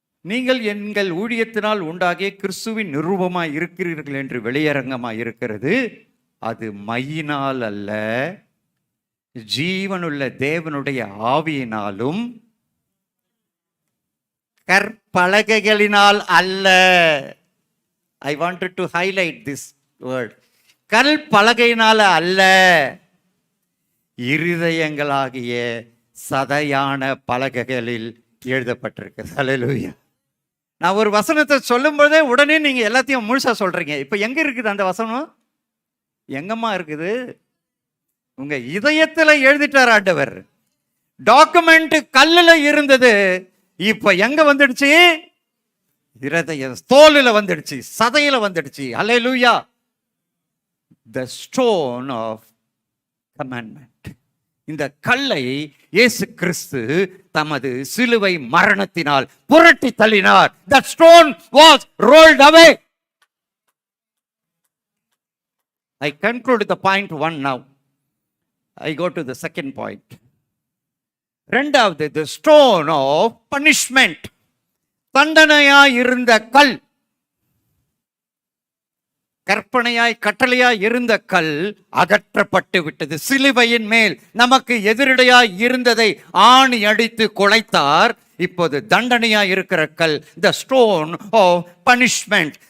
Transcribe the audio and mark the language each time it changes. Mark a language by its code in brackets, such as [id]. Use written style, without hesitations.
[ta] நீங்கள் எங்கள் ஊழியத்தினால் உண்டாகிய கிறிஸ்துவின் நிரூபமாய் இருக்கிறீர்கள் என்று வெளியரங்கமாய் இருக்கிறது. அது மையினால் அல்ல, ஜீவனுள்ள தேவனுடைய ஆவியினாலும் கற்பலகைகளினால் அல்ல. [en] I wanted to highlight this word. [ta] கல் பலகையினால அல்ல, இருதயங்களாகிய சதையான பலகைகளில் எழுதப்பட்டிருக்கு. ஹல்லேலூயா. நான் ஒரு வசனத்தை சொல்லும் போதே உடனே நீங்க எல்லாத்தையும் முழுசா சொல்றீங்க. இப்ப எங்க இருக்குது அந்த வசனம்? எங்கம்மா இருக்குது? உங்க இதயத்துல எழுதிட்டார் ஆண்டவர். டாக்குமெண்ட் கல்லுல இருந்தது, இப்ப எங்க வந்துடுச்சு? இருதய தோலுல வந்துடுச்சு, சதையில வந்துடுச்சு. ஹல்லேலூயா. [en] The stone of commandment. [ta] இந்த கல்லை இயேசு கிறிஸ்து தமது சிலுவை மரணத்தினால் புரட்டி தள்ளினார். [en] That stone was rolled away. I conclude the point 1 now. I go to the second point. [ta] இரண்டாவது, [en] the stone of punishment. [ta] தண்டனையாய் இருந்த கல், கற்பனையாய் கட்டளையாய் இருந்த கல் அகற்றப்பட்டு விட்டது. சிலுவையின் மேல் நமக்கு எதிரடையாய் இருந்ததை ஆணி அடித்து குலைத்தார். இப்போது தண்டனையாய் இருக்கிற கல், [en] the stone of punishment.